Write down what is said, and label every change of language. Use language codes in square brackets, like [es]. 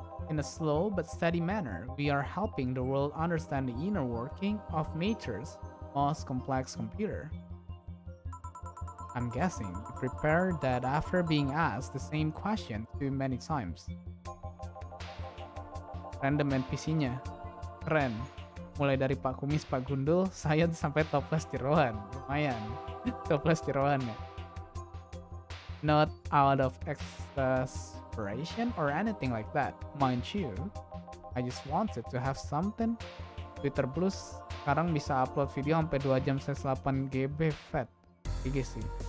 [en] In a slow but steady manner, we are helping the world understand the inner working of nature's most complex computer. I'm guessing you prepared that after being asked the same question too many times. [id] Random NPC-nya. Keren. Mulai dari Pak Kumis, Pak Gundul, saya sampai toples jeroan. Lumayan. Toples jeroan ya. [en] Not out of exasperation or anything like that, mind you. I just wanted to have something. [id] Twitter Plus sekarang bisa upload video sampai 2 jam 8 GB fat. GG sih.